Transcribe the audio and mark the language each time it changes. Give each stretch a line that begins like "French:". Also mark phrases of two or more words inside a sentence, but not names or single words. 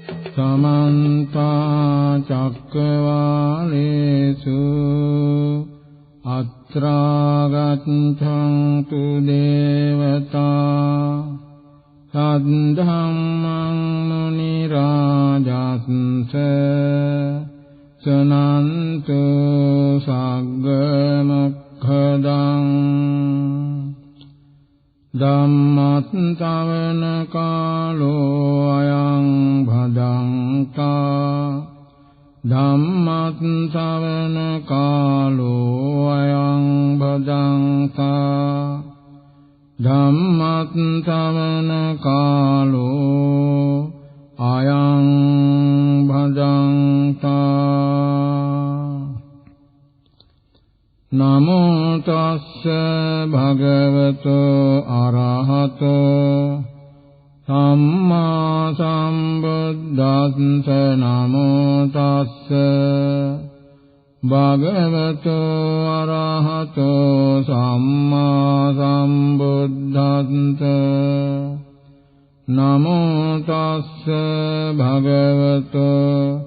Pali: समन्ता चक्रवालेषु अत्रा गच्छन्तु देवता सद्धम्मं मुनिराजस्स सनन्तु सग्गमोक्खदं ධම්මස්සවන කාලෝ අයං භදංතා ධම්මස්සවන කාලෝ අයං භදංතා ධම්මස්සවන කාලෝ අයං භදංතා නමෝ තස්ස භගවතෝ අරහතෝ සම්මා සම්බුද්දස්ස නමෝ තස්ස භගවතෝ අරහතෝ සම්මා සම්බුද්දස්ස නමෝ තස්ස භගවතෝ